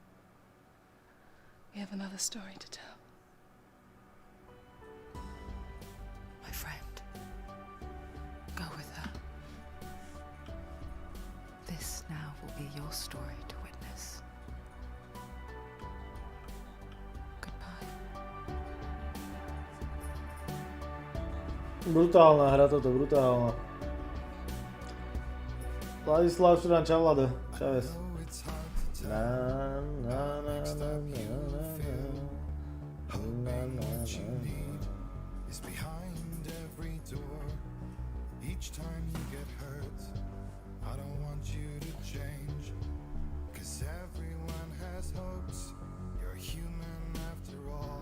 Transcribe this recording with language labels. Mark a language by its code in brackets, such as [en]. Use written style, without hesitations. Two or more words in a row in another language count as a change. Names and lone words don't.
[en] We have another story to tell. My friend, go with her. This now will be your story to witness. Goodbye. [sk] Brutálna hra toto, brutálna. Vladislav Suran, čau Vlado, čaves. [en] Each time you get hurt, I don't want you to change. 'Cause everyone has hopes, you're human after all.